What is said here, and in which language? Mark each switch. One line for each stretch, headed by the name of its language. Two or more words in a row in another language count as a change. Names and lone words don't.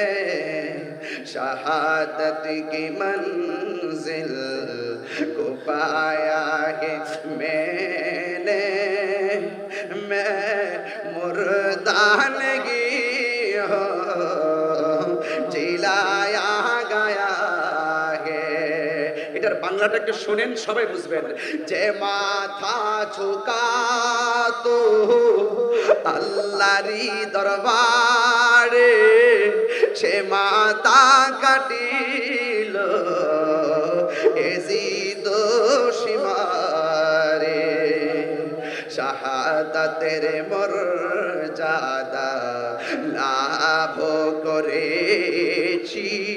Urdu: شہادت کی منزل کو پایا ہے میں نے، میں مردانگی ہو جلایا گیا ہے۔
Bangla: এটার বাংলাটা একটু শুনেন, সবাই বুঝবেন। যে মাথা ঝুঁকাতো আল্লাহরই দরবারে, সে মাথা কাটিল এজিদ সীমারে, শাহাদাতের মর্যাদা লাভ করেছি,